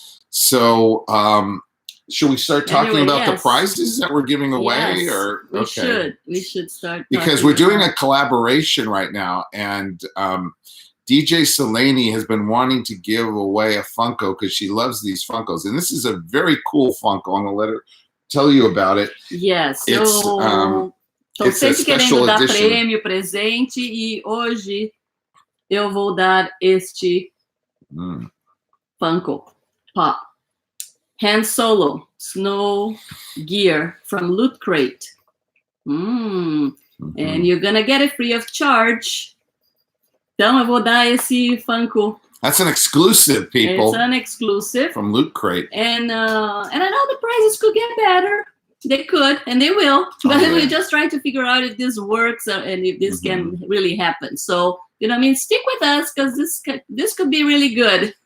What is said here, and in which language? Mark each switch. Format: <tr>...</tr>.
<en>So, should we start talking about the prizes that we're giving away? Yes, or we should start because we're doing a collaboration right now, and DJ Silene has been wanting to give away a Funko because she loves these Funkos. And this is a very cool Funko. I'm going to let her tell you about it. Yes.</en> <pt>Estou sempre querendo dar prêmio, presente, e hoje eu vou dar este Funko Pop.</pt> <en>Han Solo Snow Gear from Loot Crate. And you're going to get it free of charge.</en> <pt>Então, eu vou dar esse Funko.</pt> <en>That's an exclusive, people. It's an exclusive. From Loot Crate. And I know the prices could get better. They could, and they will. But we're just trying to figure out if this works and if this can really happen. So, stick with us, because this could be really good.</en>